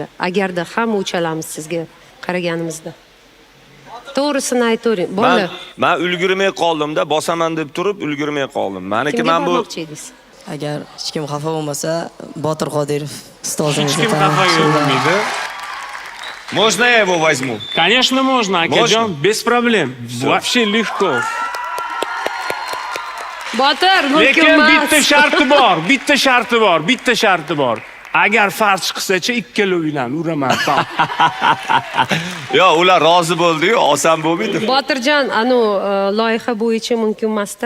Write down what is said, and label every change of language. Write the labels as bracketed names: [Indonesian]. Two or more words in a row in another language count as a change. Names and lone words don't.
[Uzbek] Agarda hamma uchalamiz sizga qaraganimizda. To'g'risini aytavering. Bolalar, Ben ulgurmay qoldim-da, bosaman deb turib ulgurmay qoldim. Meniki kimga men bu bormoqchi edingiz? Agar hech kim xafa bo'lmasa, Botir Qodirov Hech ustozimizni kim xafa bo'lmaydi. [Russian] Можно я его возьму? Конечно, можно, akajon, без проблем. Вообще легко. [Uzbek] Botir, Lekin mumkin emas. bitta sharti bor, bitta sharti bor. Agar farz qilsa-chi, ikkalovidan uraman. Yo, ular rozi bo'ldi-yu, oson bo'lmaydi. Botirjon, loyiha bo'yicha mumkin emas-da.